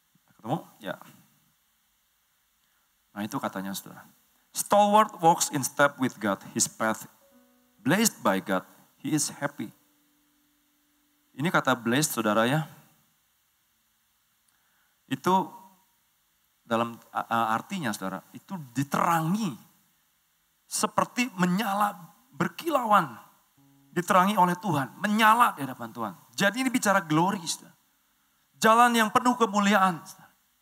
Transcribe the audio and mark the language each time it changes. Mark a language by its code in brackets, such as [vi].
[id] Ketemu? Ya. Nah, itu katanya, saudara. [en] Stalwart walks in step with God, his path blazed by God, he is happy. [id] Ini kata blazed, saudara ya. Itu dalam artinya, saudara, itu diterangi. Seperti menyala, berkilauan. Diterangi oleh Tuhan, menyala di hadapan Tuhan. Jadi ini bicara glory, saudara. Jalan yang penuh kemuliaan. Saudara.